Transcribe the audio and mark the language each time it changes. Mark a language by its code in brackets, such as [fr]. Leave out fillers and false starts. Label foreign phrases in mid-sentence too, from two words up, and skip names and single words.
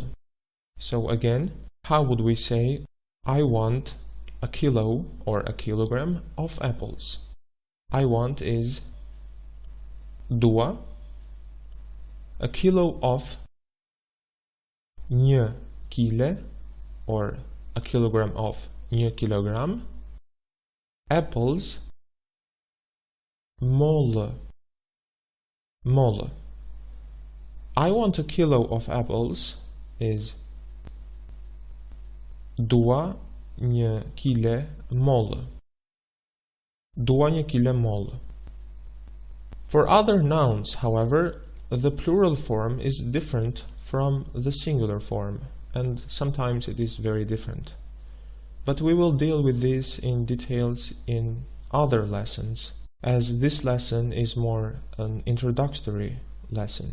[en] So again, how would we say, I want a kilo or a kilogram of apples? I want is dua, a kilo of, [sq] një kile, [en] or a kilogram of, [sq] një kilogram, apples, mollë, mollë. [en] I want a kilo of apples is [sq] dua një kile mollë. Dua një kile mollë. [en] For other nouns, however, the plural form is different from the singular form, and sometimes it is very different. But we will deal with this in details in other lessons, as this lesson is more an introductory lesson.